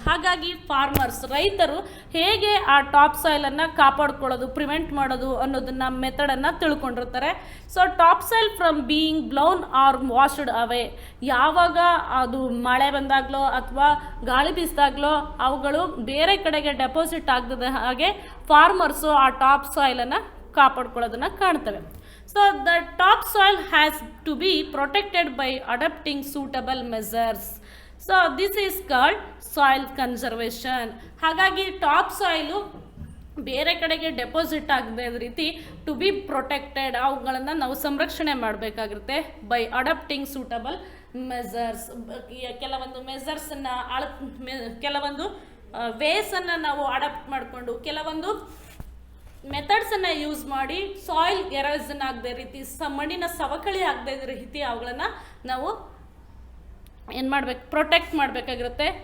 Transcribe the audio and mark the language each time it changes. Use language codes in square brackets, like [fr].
[kn] ಹಾಗಾಗಿ ರೈತರು ಹೇಗೆ ಆ ಟಾಪ್ ಸಾಯಿಲನ್ನು ಕಾಪಾಡ್ಕೊಳ್ಳೋದು, ಪ್ರಿವೆಂಟ್ ಮಾಡೋದು ಅನ್ನೋದನ್ನು ಮೆಥಡನ್ನು ತಿಳ್ಕೊಂಡಿರ್ತಾರೆ. [en] So top soil from being blown or washed away. [kn] ಯಾವಾಗ ಅದು ಮಳೆ ಬಂದಾಗಲೋ ಅಥವಾ ಗಾಳಿ ಬೀಸಿದಾಗಲೋ ಅವುಗಳು ಬೇರೆ ಕಡೆಗೆ ಡೆಪಾಸಿಟ್ ಆಗದ ಹಾಗೆ ಫಾರ್ಮರ್ಸು ಆ ಟಾಪ್ ಸಾಯಿಲನ್ನು ಕಾಪಾಡ್ಕೊಳ್ಳೋದನ್ನು ಕಾಣ್ತವೆ. [en] So the topsoil has to be protected by adopting suitable measures. So this is called soil conservation. [kn] ಹಾಗಾಗಿ ಟಾಪ್ ಸಾಯಿಲು ಬೇರೆ ಕಡೆಗೆ ಡೆಪಾಸಿಟ್ ಆಗದೆ ರೀತಿ [en] to be protected, [kn] ಅವುಗಳನ್ನು ನಾವು ಸಂರಕ್ಷಣೆ ಮಾಡಬೇಕಾಗಿರುತ್ತೆ [en] By adapting suitable measures. [kn] ಕೆಲವೊಂದು ಮೆಸರ್ಸನ್ನು ಕೆಲವೊಂದು ವೇಸನ್ನು ನಾವು ಅಡಾಪ್ಟ್ ಮಾಡಿಕೊಂಡು ಕೆಲವೊಂದು ಮೆಥಡ್ಸನ್ನು ಯೂಸ್ ಮಾಡಿ ಸಾಯಿಲ್ ಎರೋಷನ್ ಆಗದೆ ರೀತಿ, ಮಣ್ಣಿನ ಸವಕಳಿ ಆಗದೆ ರೀತಿ ಅವುಗಳನ್ನು ನಾವು ಏನು ಮಾಡಬೇಕು, ಪ್ರೊಟೆಕ್ಟ್ ಮಾಡಬೇಕಾಗಿರುತ್ತೆ.